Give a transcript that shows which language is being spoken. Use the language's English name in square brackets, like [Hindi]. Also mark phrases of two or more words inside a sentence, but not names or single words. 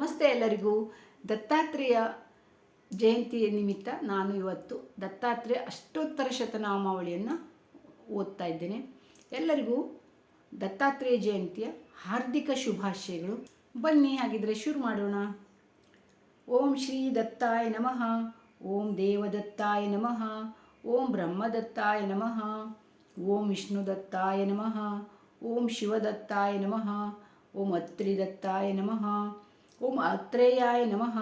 [Kannada] ನಮಸ್ತೆ ಎಲ್ಲರಿಗೂ. ದತ್ತಾತ್ರೇಯ ಜಯಂತಿಯ ನಿಮಿತ್ತ ನಾನು ಇವತ್ತು ದತ್ತಾತ್ರೇಯ ಅಷ್ಟೋತ್ತರ ಶತನಾಮಾವಳಿಯನ್ನು ಓದ್ತಾ ಇದ್ದೇನೆ. ಎಲ್ಲರಿಗೂ ದತ್ತಾತ್ರೇಯ ಜಯಂತಿಯ ಹಾರ್ದಿಕ ಶುಭಾಶಯಗಳು. ಬನ್ನಿ ಹಾಗಿದ್ರೆ ಶುರು ಮಾಡೋಣ. [Sanskrit] ಓಂ ಶ್ರೀ ದತ್ತಾಯ ನಮಃ, ಓಂ ದೇವದತ್ತಾಯ ನಮಃ, ಓಂ ಬ್ರಹ್ಮದತ್ತಾಯ ನಮಃ, ಓಂ ವಿಷ್ಣುದತ್ತಾಯ ನಮಃ, ಓಂ ಶಿವದತ್ತಾಯ ನಮಃ, ಓಂ ಅತ್ರಿದತ್ತಾಯ ನಮಃ, ಓಂ ಅತ್ರೇಯಾಯ ನಮಃ,